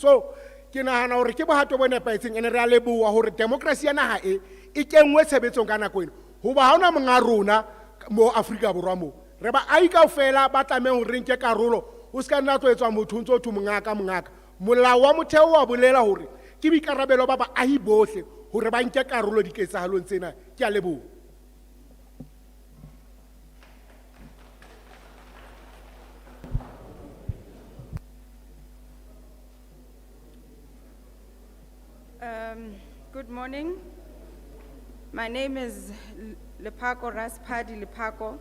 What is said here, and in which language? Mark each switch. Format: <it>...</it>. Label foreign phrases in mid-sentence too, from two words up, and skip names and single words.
<st>So ke nahana hore ke bohato bo nepaetseng ene re a leboha hore democracy ya naha e kenngwe tshebetsong ka nako ena, hoba ha ona monga rona mo Afrika Borwa mo re ba ai kaofela ba tlameha ho re nke karolo, o ska nna tlo etswa motho ntse o thu mongaka. Molao wa motheo wa bolela hore ke boikarabelo ba baahi bohle hore ba nke karolo diketsahalong tsena. Ke a leboha.</st> <en>Good morning. My name is Lepako Raspadi Lepako.</en>